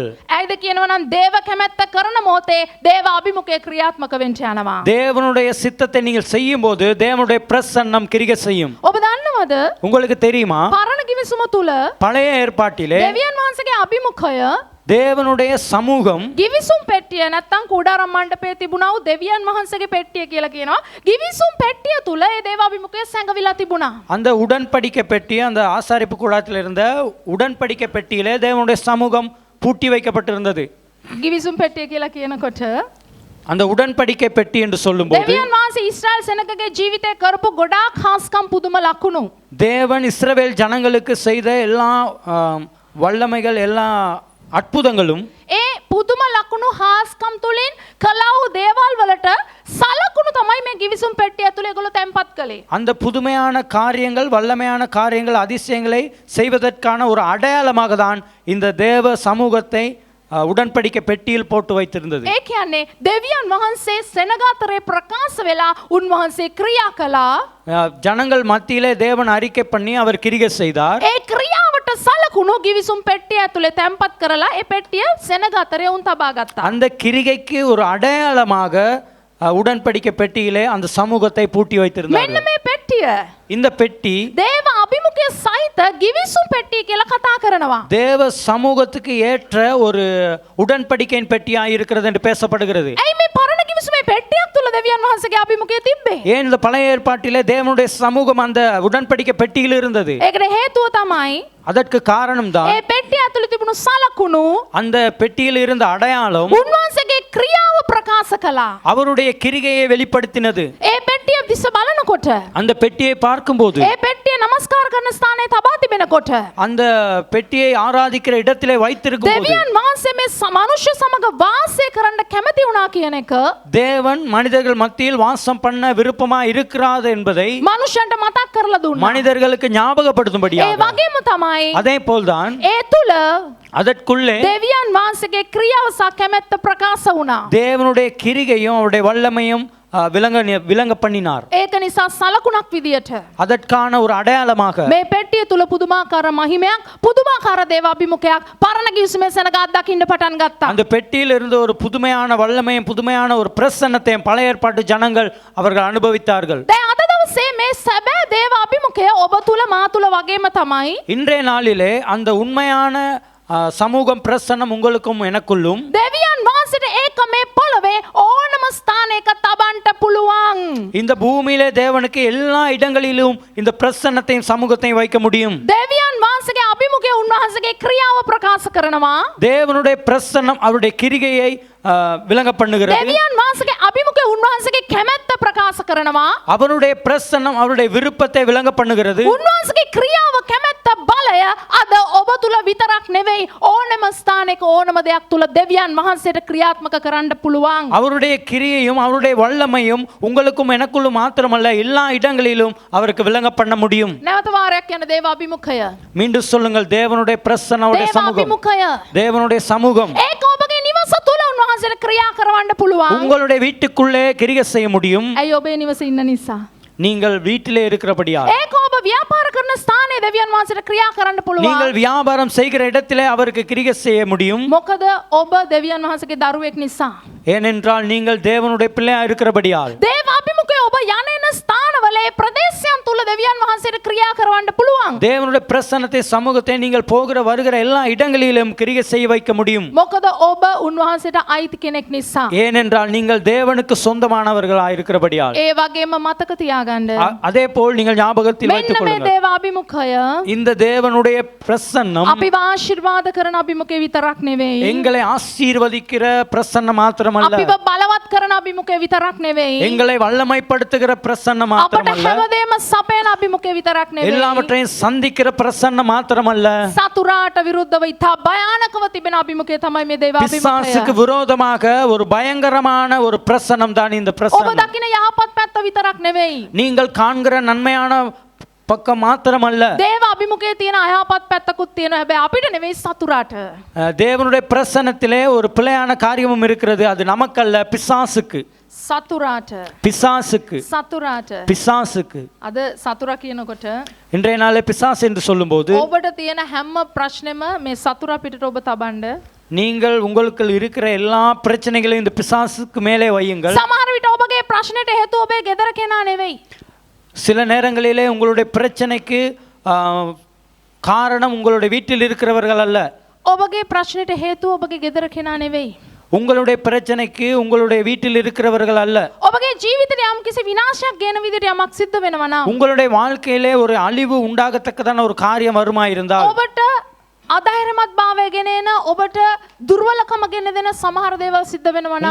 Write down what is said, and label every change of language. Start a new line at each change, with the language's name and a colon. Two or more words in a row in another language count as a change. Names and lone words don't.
Sinhala: ඇයිද කියනවා නම් දේව කැමැත්ත කරන මොහොතේ දේව අභිමුඛය ක්‍රියාත්මක වෙන්න යනවා.
Tamil: தேவனுடைய சித்தத்தை நீங்கள் செய்யும் போது தேவனுடைய பிரசன்னம் கிரியை செய்யும்.
Sinhala: ඔබ දන්නවද?
Tamil: உங்களுக்கு தெரியுமா,
Sinhala: පරණ කිවිසුම තුල
Tamil: பழைய ஏற்பாட்டிலே
Sinhala: දෙවියන් වහන්සේගේ අභිමුඛය
Tamil: தேவனுடைய சமூகம்
Sinhala: ගිවිසුම් පෙට්ටිය නැත්තම් කුඩාරම් මණ්ඩපයේ තිබුණා වූ දෙවියන් වහන්සේගේ පෙට්ටිය කියලා කියනවා. ගිවිසුම් පෙට්ටිය තුල ඒ දේව අභිමුඛය සැඟවිලා තිබුණා.
Tamil: அந்த உடன்படிக்கை பெட்டி, அந்த ஆசாரிப்பு கூடாரத்தில் இருந்த உடன்படிக்கை பெட்டியிலே தேவனுடைய சமூகம் பூட்டி வைக்கப்பட்டிருந்தது.
Sinhala: ගිවිසුම් පෙට්ටිය කියලා කියනකොට
Tamil: அந்த உடன்படிக்கை பெட்டி என்று சொல்லும்போது
Sinhala: දෙවියන් වහන්සේ ඊශ්‍රායල් සෙනගගේ ජීවිතේ කරපු ගොඩාක් හාස්කම් පුදුම ලකුණු.
Tamil: தேவன் இஸ்ரவேல் ஜனங்களுக்கு செய்த எல்லா வல்லமைகள், எல்லா அற்புதங்களும்
Sinhala: ඒ පුදුම ලකුණු හාස්කම් තුලින් කළා වූ දේවල් වලට සලකුණු තමයි මේ ගිවිසුම් පෙට්ටිය ඇතුලේ ඒගොල්ලෝ තැන්පත් කළේ.
Tamil: அந்த புதுமையான காரியங்கள், வல்லமையான காரியங்கள், அதிசயங்களை செய்வதற்கான ஒரு அடையாளமாக தான் இந்த தேவ சமூகத்தை உடன்படிக்கை பெட்டியில் போட்டு வைத்திருந்தது.
Sinhala: ඒ කියන්නේ දෙවියන් වහන්සේ සෙනගාතරේ ප්‍රකාශ වෙලා උන්වහන්සේ ක්‍රියා කළා.
Tamil: ஜனங்கள் மத்தியிலே தேவன் அறிக்கை பண்ணி அவர் கிரியை செய்தார்.
Sinhala: ඒ ක්‍රියාවට සලකුණු ගිවිසුම් පෙට්ටිය ඇතුලේ තැන්පත් කරලා ඒ පෙට්ටිය සෙනගාතරේ උන් තබා ගත්තා.
Tamil: அந்த கிரிகைக்கு ஒரு அடையாளமாக உடன்படிக்கை பெட்டியிலே அந்த சமூகத்தை பூட்டி வைத்திருந்தார்.
Sinhala: මෙන්න මේ පෙට්ටිය
Tamil: இந்த பெட்டி
Sinhala: දේව අභිමුඛය සහිත ගිවිසුම් පෙට්ටිය කියලා කතා කරනවා.
Tamil: தேவ சமூகத்துக்கு ஏற்ற ஒரு உடன்படிக்கையின் பெட்டியாக இருக்கிறது என்று பேசப்படுகிறது.
Sinhala: ඇයි මේ පරණ ගිවිසුමේ පෙට්ටියක් තුල දෙවියන් වහන්සේගේ අභිමුඛය තිබ්බේ?
Tamil: ஏன் இந்த பழைய ஏற்பாட்டிலே தேவனுடைய சமூகம் அந்த உடன்படிக்கை பெட்டியில் இருந்தது?
Sinhala: ඒකට හේතුව තමයි
Tamil: அதற்கு காரணம் தான்
Sinhala: ඒ පෙට්ටිය ඇතුලේ තිබුණු සලකුණු
Tamil: அந்த பெட்டியில் இருந்த அடையாளம்
Sinhala: උන්වහන්සේගේ ක්‍රියාව ප්‍රකාශ කළා.
Tamil: அவருடைய கிரிகையை வெளிப்படுத்தினது.
Sinhala: ඒ පෙට්ටිය දිස බලනකොට
Tamil: அந்த பெட்டியை பார்க்கும்போது,
Sinhala: ඒ පෙට්ටිය නමස්කාර කරන ස්ථානයේ තබා තිබෙනකොට
Tamil: அந்த பெட்டியை ஆராதிக்கிற இடத்திலே வைத்திருக்கும் போது
Sinhala: දෙවියන් වහන්සේ මේ මනුෂ්‍ය සමග වාසය කරන්න කැමති වුණා කියන එක
Tamil: தேவன் மனிதர்கள் மத்தியில் வாசம் பண்ண விருப்பமா இருக்கிறார் என்பதை
Sinhala: මනුෂ්‍යන්ට මතක් කරලා දුන්නා.
Tamil: மனிதர்களுக்கு
Sinhala: ඒ
Tamil: ஞாபகப்படுத்தும்படியாக,
Sinhala: වගේම තමයි
Tamil: அதே போல்தான்
Sinhala: ඒ තුල
Tamil: அதற்குள்ளே
Sinhala: දෙවියන් වහන්සේගේ ක්‍රියාව සහ කැමැත්ත ප්‍රකාශ වුණා.
Tamil: தேவனுடைய கிரிகையும் அவருடைய வல்லமையும் விளங்க பண்ணினார்.
Sinhala: ඒක නිසා සලකුණක් විදියට
Tamil: அதற்கான ஒரு அடையாளமாக
Sinhala: මේ පෙට්ටිය තුල පුදුමාකාර මහිමයක්, පුදුමාකාර දේව අභිමුඛයක් පරණ ගිවිසුමේ සෙනගක් දකින්න පටන් ගත්තා.
Tamil: அந்த பெட்டியில் இருந்து ஒரு புதுமையான வல்லமையும் புதுமையான ஒரு பிரசன்னத்தையும் பழைய ஏற்பாட்டு ஜனங்கள் அவர்கள் அனுபவித்தார்கள்.
Sinhala: දැන් අද දවසේ මේ සැබෑ දේව අභිමුඛය ඔබ තුල මා තුල වගේම තමයි.
Tamil: இன்றைய நாளிலே அந்த உண்மையான சமூகம் பிரசன்னம் உங்களுக்கும் எனக்குள்ளும்
Sinhala: දෙවියන් වහන්සේට ඒක මේ පොළවේ ඕනම ස්ථානයක තබන්න පුළුවන්.
Tamil: இந்த பூமியிலே தேவனுக்கு எல்லா இடங்களிலும் இந்த பிரசன்னத்தையும் சமூகத்தையும் வைக்க முடியும்.
Sinhala: දෙවියන් වහන්සේගේ අභිමුඛය උන්වහන්සේගේ ක්‍රියාව ප්‍රකාශ කරනවා.
Tamil: தேவனுடைய பிரசன்னம் அவருடைய கிரிகையை விளங்க பண்ணுகிறது.
Sinhala: දෙවියන් වහන්සේගේ අභිමුඛය උන්වහන්සේගේ කැමැත්ත ප්‍රකාශ කරනවා.
Tamil: அவருடைய பிரசன்னம் அவருடைய விருப்பத்தை விளங்க பண்ணுகிறது.
Sinhala: උන්වහන්සේගේ ක්‍රියාව කැමැත්ත බලය අද ඔබ තුල විතරක් නෙවෙයි ඕනම ස්ථානයක ඕනම දෙයක් තුල දෙවියන් වහන්සේට ක්‍රියාත්මක කරන්න පුළුවන්.
Tamil: அவருடைய கிரியையும் அவருடைய வல்லமையும் உங்களுக்கும் எனக்குள்ளும் மாத்திரமல்ல எல்லா இடங்களிலும் அவருக்கு விளங்க பண்ண முடியும்.
Sinhala: නැවත වාරයක් යන දේව අභිමුඛය.
Tamil: மீண்டும் சொல்லுங்கள், தேவனுடைய பிரசன்னவுடைய
Sinhala: දේව
Tamil: சமூகம்,
Sinhala: අභිමුඛය.
Tamil: தேவனுடைய சமூகம்
Sinhala: ඒක ඔබගේ නිවස තුල උන්වහන්සේට ක්‍රියා කරවන්න පුළුවන්.
Tamil: உங்களுடைய வீட்டுக்குள்ளே கிரியை செய்ய முடியும்.
Sinhala: ඇයි ඔබේ නිවසේ ඉන්න නිසා?
Tamil: நீங்கள் வீட்டிலே இருக்கிறபடியால்.
Sinhala: ඒක ඔබ ව්‍යාපාර කරන ස්ථානයේ දෙවියන් වහන්සේට ක්‍රියා කරන්න පුළුවන්.
Tamil: நீங்கள் வியாபாரம் செய்கிற இடத்திலே அவருக்கு கிரியை செய்ய முடியும்.
Sinhala: මොකද ඔබ දෙවියන් වහන්සේගේ දරුවෙක් නිසා.
Tamil: ஏனென்றால் நீங்கள் தேவனுடைய பிள்ளையா இருக்கிறபடியால்.
Sinhala: දේව අභිමුඛය ඔබ යන එන ස්ථානවල ඒ ප්‍රදේශයන් තුල දෙවියන් වහන්සේට ක්‍රියා කරවන්න පුළුවන්.
Tamil: தேவனுடைய பிரசன்னத்தை சமூகத்தை நீங்கள் போகிற வருகிற எல்லா இடங்களிலும் கிரியை செய்ய வைக்க முடியும்.
Sinhala: මොකද ඔබ උන්වහන්සේට අයිති කෙනෙක් නිසා.
Tamil: ஏனென்றால் நீங்கள் தேவனுக்கு சொந்தமானவர்களாக இருக்கிறபடியால்.
Sinhala: ඒ වගේම මතක තියාගන්න.
Tamil: அதே போல் நீங்கள் ஞாபகத்தில் வைத்துக்
Sinhala: මෙන්න මේ
Tamil: கொள்ளுங்கள்,
Sinhala: දේව අභිමුඛය
Tamil: இந்த தேவனுடைய பிரசன்னம்
Sinhala: අපිව ආශිර්වාද කරන අභිමුඛය විතරක් නෙවෙයි.
Tamil: எங்களை ஆசீர்வதிக்கிற பிரசன்னம் மாத்திரமல்ல,
Sinhala: අපිව බලවත් කරන අභිමුඛය විතරක් නෙවෙයි.
Tamil: எங்களை வல்லமைப்படுத்துகிற பிரசன்னம்
Sinhala: අපට
Tamil: மாத்திரமல்ல,
Sinhala: හැමදේම සපයන අභිමුඛය විතරක් නෙවෙයි.
Tamil: எல்லாவற்றையும் சந்திக்கிற பிரசன்னம் மாத்திரமல்ல,
Sinhala: සතුරාට විරුද්ධව ඉතා භයානකව තිබෙන අභිමුඛය තමයි මේ දේව
Tamil: பிசாசுக்கு
Sinhala: අභිමුඛය.
Tamil: விரோதமாக ஒரு பயங்கரமான ஒரு பிரசன்னம் தான் இந்த
Sinhala: ඔබ
Tamil: பிரசன்னம்.
Sinhala: දකින යහපත් පැත්ත විතරක් නෙවෙයි.
Tamil: நீங்கள் காண்கிற நன்மையான பக்கம் மாத்திரமல்ல,
Sinhala: දේව අභිමුඛයේ තියෙන අයහපත් පැත්තකුත් තියෙනවා. හැබැයි අපිට නෙවෙයි සතුරාට.
Tamil: தேவனுடைய பிரசன்னத்திலே ஒரு பிழையான காரியமும் இருக்கிறது. அது நமக்கல்ல, பிசாசுக்கு.
Sinhala: සතුරාට.
Tamil: பிசாசுக்கு.
Sinhala: සතුරාට.
Tamil: பிசாசுக்கு.
Sinhala: අද සතුරා කියනකොට
Tamil: இன்றைய நாளே பிசாசு என்று சொல்லும்போது
Sinhala: ඔබට තියෙන හැම ප්‍රශ්නෙම මේ සතුරා පිටට ඔබ තබන්න.
Tamil: நீங்கள் உங்களுக்குள் இருக்கிற எல்லா பிரச்சனைகளையும் இந்த பிசாசுக்கு மேலே வையுங்கள்.
Sinhala: සමහර විට ඔබගේ ප්‍රශ්නෙට හේතුව ඔබේ ගෙදර කෙනා නෙවෙයි.
Tamil: சில நேரங்களிலே உங்களுடைய பிரச்சனைக்கு காரணம் உங்களுடைய வீட்டில் இருக்கிறவர்கள் அல்ல.
Sinhala: ඔබගේ ප්‍රශ්නෙට හේතුව ඔබගේ ගෙදර කෙනා නෙවෙයි.
Tamil: உங்களுடைய பிரச்சனைக்கு உங்களுடைய வீட்டில் இருக்கிறவர்கள் அல்ல.
Sinhala: ඔබගේ ජීවිතේ යම් කිසි විනාශයක් ගෙන විදිහට යමක් සිද්ධ වෙනවා නම්
Tamil: உங்களுடைய வாழ்க்கையிலே ஒரு அழிவு உண்டாகத்தக்கதான ஒரு காரியம் வருமாயிருந்தால்
Sinhala: ඔබට අධෛර්යමත් භාවය ගෙන එන ඔබට දුර්වලකම ගෙන දෙන සමහර දේවල් සිද්ධ වෙනවා නම්